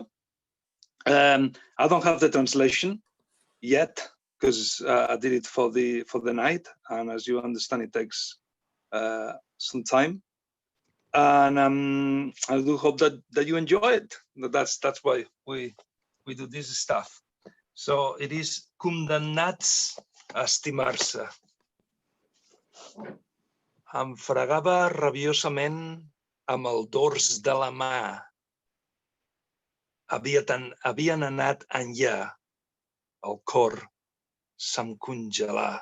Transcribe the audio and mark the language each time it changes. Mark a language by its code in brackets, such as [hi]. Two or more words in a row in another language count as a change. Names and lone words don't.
[en] I don't have the translation yet because I did it for the night, and as you understand, it takes some time. And I do hope that you enjoy it. That's why we do this stuff. So it is [ca] condemnats a estimar-se. Em fregava rabiosament amb el dors de la mà. Havien anat enllà. El cor se'm congelà.